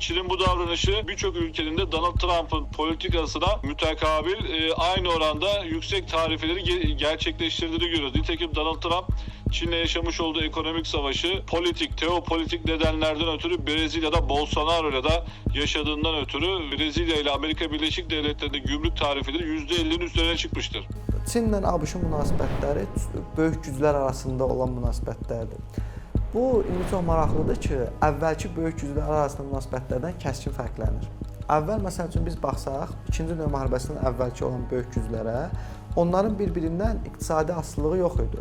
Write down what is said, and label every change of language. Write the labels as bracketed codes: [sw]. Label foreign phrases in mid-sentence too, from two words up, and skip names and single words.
[tr] Çin'in bu davranışı birçok ülkenin de Donald Trump'ın politikasına mütekabil aynı oranda yüksek tarifeleri gerçekleştirdiğini görüyoruz. Nitekim Donald Trump Çin'le yaşamış olduğu ekonomik savaşı politik, teopolitik nedenlerden ötürü Brezilya'da Bolsonaro'yla da yaşadığından ötürü Brezilya ile Amerika Birleşik Devletleri'nde gümrük tarifeleri %50'nin üzerine çıkmıştır. [az] Çinlə ABŞ-ın münasibətləri böyük güclər arasında olan münasibətlərdir. Bu indi çox maraqlıdır ki, əvvəlki böyük güclər arasında münasibətlərdən kəskin fərqlənir. Əvvəl məsəl üçün biz baxsaq, 2-ci Dünya müharibəsindən əvvəlki olan böyük güclərə, onların bir-birindən iqtisadi asılılığı yox idi.